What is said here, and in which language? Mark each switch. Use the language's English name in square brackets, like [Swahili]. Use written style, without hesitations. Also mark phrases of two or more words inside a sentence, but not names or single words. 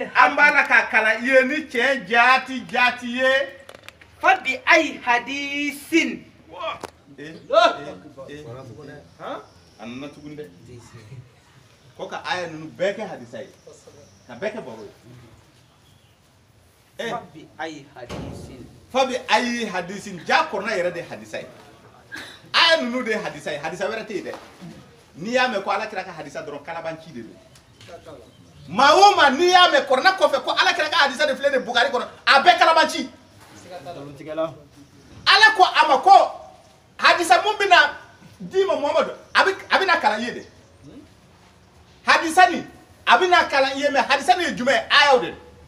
[Bambara] an b'a la k'a kalan i ye ni tiɲɛ jaati ye [Arabic] فبأي حديث [Bambara] a nana tuguni dɛ ko ka aya ninnu bɛɛ kɛ hadisa ye ka bɛɛ kɛ baro ye [Arabic] فبأي حديث فبأي حديث [Bambara] ja kɔrɔna yɛrɛ de hadisa ye aya ninnu de ye hadisa ye hadisa wɛrɛ tɛ yen dɛ n'i y'a mɛn ko alakira ka hadisa dɔrɔn kalabanci de don maa o maa n'i y'a mɛn kɔrɔna kɔfɛ ko alakira ka hadisa de filɛ nin Bukari kɔnɔ a bɛɛ kalabanci ala ko a ma ko hadisa mun bɛna d'i ma Muhamadu a bɛna kalan i ye de hadisa nin a bɛna kalan i ye mɛ hadisa nin ye jumɛn ye ayaw de